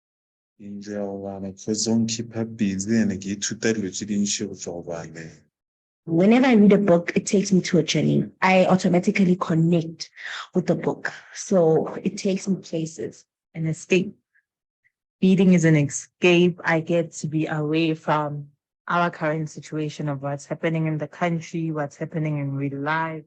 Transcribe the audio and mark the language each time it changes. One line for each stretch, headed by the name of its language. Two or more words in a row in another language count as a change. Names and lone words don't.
Northern Sotho: Nje o bana, ke zonke
English: keep busy and
Northern Sotho: ke ithuta dilo tse dintšhi go tswa go bana.
English: Whenever I read a book, it takes me to a journey. I automatically connect with the book. So it takes me places. An escape. Reading is an escape. I get to be away from our current situation of what's happening in the country, what's happening in real life.